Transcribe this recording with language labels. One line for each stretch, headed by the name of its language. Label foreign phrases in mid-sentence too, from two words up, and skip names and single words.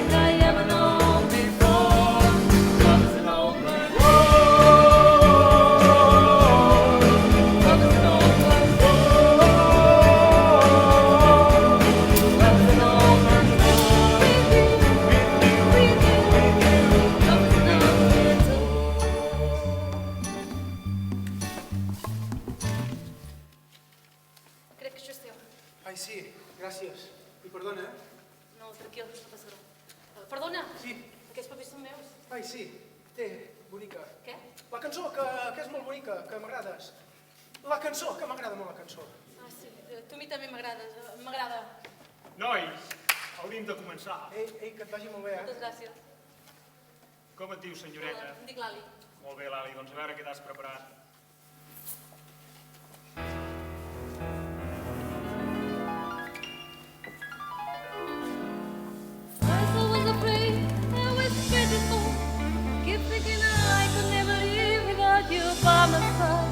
English: Like I ever known before. Love is an open Love is an open Love is an open With you. Love is an open
Catalan: Crec que això és teu. Ai, sí, gràcies. I perdona, No, tranquil, no passa res. Perdona, Sí. aquests papers són meus. Ai, sí, té, bonica. Què? La cançó, que és molt bonica, que m'agrades. La cançó, que m'agrada molt la cançó. Ah, sí, tu a mi també m'agrades, m'agrada. Nois, hauríem de començar. Ei, que et vagi molt bé, Moltes gràcies. Com et dius, senyoreta? Em dic Lali. Molt bé, Lali, doncs a veure què t'has preparat.
English: First I was afraid, I was scared before. Keep thinking I could never live without by my side.